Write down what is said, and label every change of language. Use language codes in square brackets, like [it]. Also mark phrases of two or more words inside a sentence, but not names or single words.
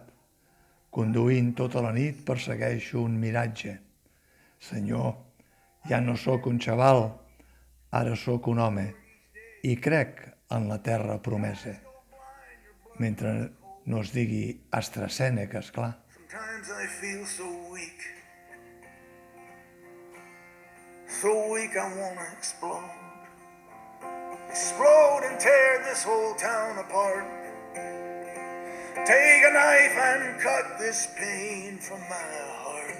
[ca] Conduint tota la nit persegueixo un miratge. Senyor, ja no sóc un xaval, ara sóc un home i crec en la terra promesa. Mentre no es digui AstraZeneca, esclar. [en] Sometimes I feel so weak I wanna explode. Explode and tear this whole town apart. Take a knife and cut this pain from my heart.